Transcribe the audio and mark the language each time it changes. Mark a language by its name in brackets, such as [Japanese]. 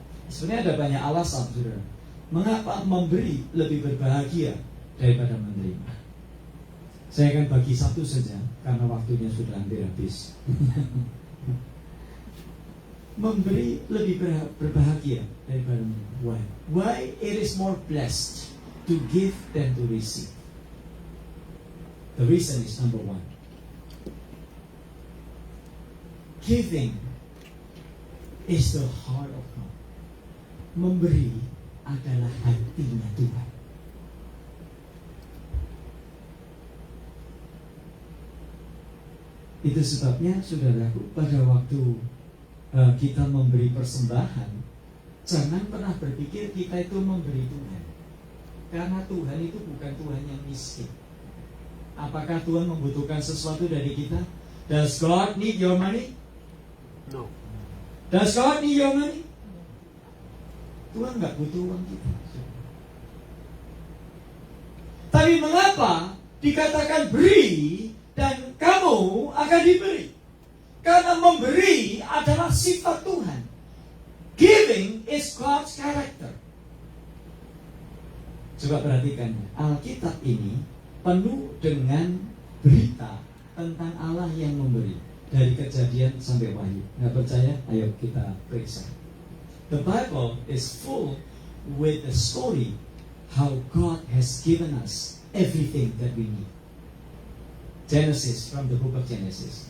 [Indonesian] Sebenarnya ada banyak alasan, saudara. Mengapa memberi lebih berbahagia daripada menerima? Saya akan bagi satu saja, karena waktunya sudah hampir habis. Memberi lebih berbahagia daripada menerima. [English] Why? Why it is more blessed to give than to receive? The reason is number 1. Giving is the heart of God. [Indonesian] Memberi adalah hatinya Tuhan. Itu sebabnya saudaraku, pada waktu kita memberi persembahan, jangan pernah berpikir kita itu memberi Tuhan. Karena Tuhan itu bukan Tuhan yang miskin. Apakah Tuhan membutuhkan sesuatu dari kita? [English] Does God need your money? No. Does God need your money? [Indonesian] Tuhan nggak butuh uang kita. Tapi mengapa dikatakan beri dan kamu akan diberi? Karena memberi adalah sifat Tuhan. [English] Giving is God's character. [Indonesian] Coba perhatikan, Alkitab ini penuh dengan berita tentang Allah yang memberi. Dari Kejadian sampai Wahyu. Nggak percaya? Ayo kita periksa. [English] The Bible is full with the story how God has given us everything that we need. Genesis, from the book of Genesis.